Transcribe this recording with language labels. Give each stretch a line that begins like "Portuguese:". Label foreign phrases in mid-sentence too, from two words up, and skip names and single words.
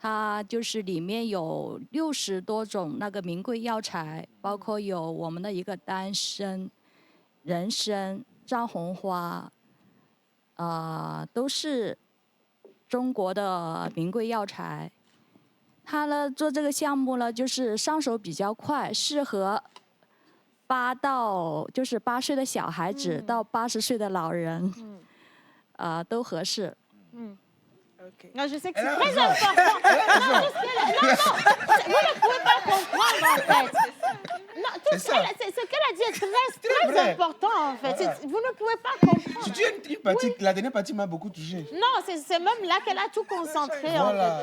Chinese: 它就是里面有60多种那个名贵药材，包括有我们的一个丹参、人参、藏红花，都是中国的名贵药材。它呢做这个项目呢，就是上手比较快，适合8岁的小孩子到80岁的老人，都合适。
French: Non, je sais que c'est très important. Non, vous ne pouvez pas comprendre en fait. Non, tout ce qu'elle a dit est très important en fait. Vous ne pouvez pas comprendre. Surtout une partie, la dernière partie m'a beaucoup touché. Non, c'est même là qu'elle a tout concentré en fait.